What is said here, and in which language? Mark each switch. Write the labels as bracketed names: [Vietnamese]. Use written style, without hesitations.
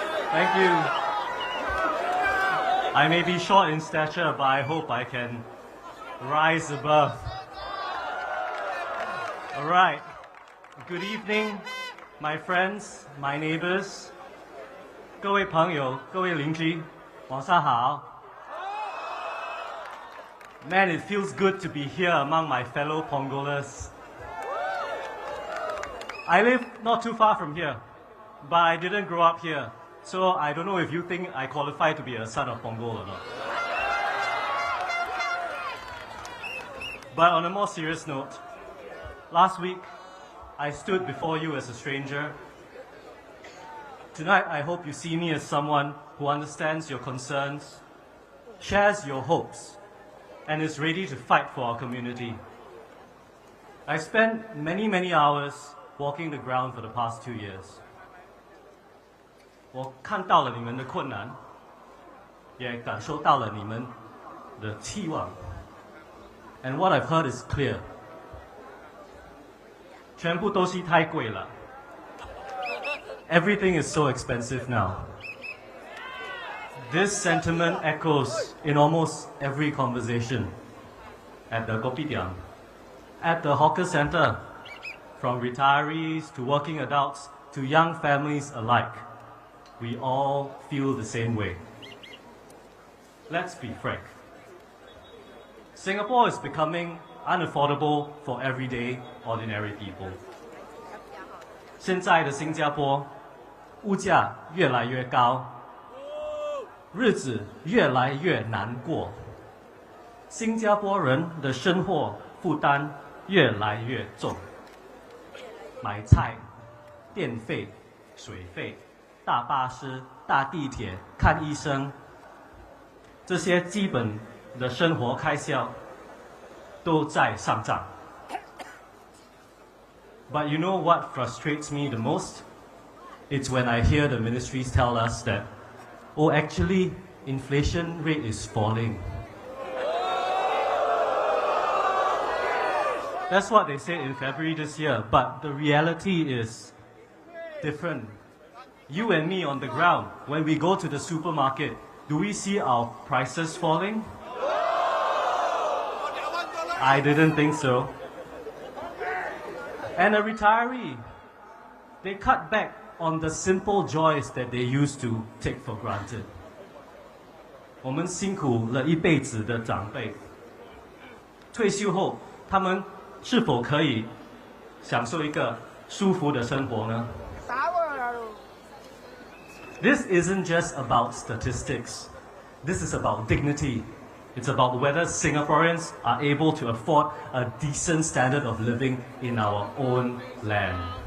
[English] Thank you. I may be short in stature, but I hope I can rise above. Alright. Good evening, my friends, my neighbors. [Chinese] 各位朋友，各位邻居，晚上好。 [English] Man, it feels good to be here among my fellow Pongolers. I live not too far from here, but I didn't grow up here. So I don't know if you think I qualify to be a son of Pongo or not. But on a more serious note, last week I stood before you as a stranger. Tonight I hope you see me as someone who understands your concerns, shares your hopes, and is ready to fight for our community. I spent many hours walking the ground for the past 2 years. [Chinese] 我看到了你们的困难，也感受到了你们的期望。 [English] And what I've heard is clear. [Chinese] 全部东西太贵了。 [English] Everything is so expensive now. This sentiment echoes in almost every conversation. At the kopitiam, at the hawker center, from retirees to working adults to young families alike. We all feel the same way. Let's be frank. Singapore is becoming unaffordable for everyday, ordinary people. [Chinese] 现在的新加坡，物价越来越高，日子越来越难过。新加坡人的生活负担越来越重，买菜、电费、水费。大巴士、大地铁、看医生，这些基本的生活开销都在上涨。 [English] But you know what frustrates me the most? It's when I hear the ministries tell us that, oh, actually, inflation rate is falling. That's what they said in February this year, but the reality is different. You and me on the ground, when we go to the supermarket, do we see our prices falling? I didn't think so. And a retiree, they cut back on the simple joys that they used to take for granted. [Chinese] 我们辛苦了一辈子的长辈，退休后，他们是否可以享受一个舒服的生活呢？ [English] This isn't just about statistics. This is about dignity. It's about whether Singaporeans are able to afford a decent standard of living in our own land.